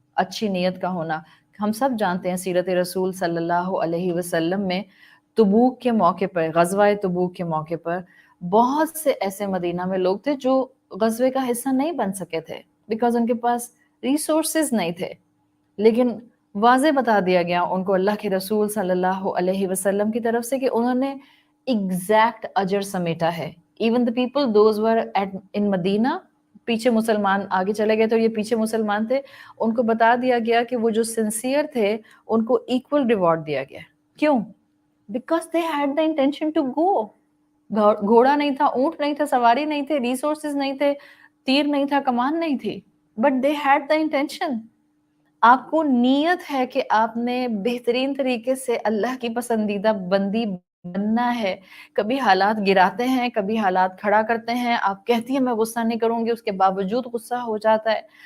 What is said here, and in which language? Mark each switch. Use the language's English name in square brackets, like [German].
[Urdu] اچھی نیت کا ہونا، ہم سب جانتے ہیں سیرت رسول صلی اللہ علیہ وسلم میں تبوک کے موقع پر، غزوہ تبوک کے موقع پر بہت سے ایسے مدینہ میں لوگ تھے جو غزوے کا حصہ نہیں بن سکے تھے بیکاز ان کے پاس ریسورسز نہیں تھے، لیکن واضح بتا دیا گیا ان کو اللہ کے رسول صلی اللہ علیہ وسلم کی طرف سے کہ انہوں نے ایگزیکٹ اجر سمیٹا ہے. [English] even the people those were in [Urdu] مدینہ، پیچھے مسلمان آگے چلے گئے تو یہ پیچھے مسلمان تھے، ان کو بتا دیا گیا کہ وہ جو سنسیئر تھے ان کو ایکول ریوارڈ دیا گیا. [English] کیوں؟ Because they had the intention to go. [Urdu] گھوڑا نہیں تھا، اونٹ نہیں تھا، سواری نہیں تھے، ریسورسز نہیں تھے، تیر نہیں تھا، کمان نہیں تھی، [English] But they had the intention. [Urdu] آپ کو نیت ہے کہ آپ نے بہترین طریقے سے اللہ کی پسندیدہ بندی بننا ہے. کبھی حالات گراتے ہیں، کبھی حالات کھڑا کرتے ہیں، آپ کہتی ہیں میں غصہ نہیں کروں گی، اس کے باوجود غصہ ہو جاتا ہے.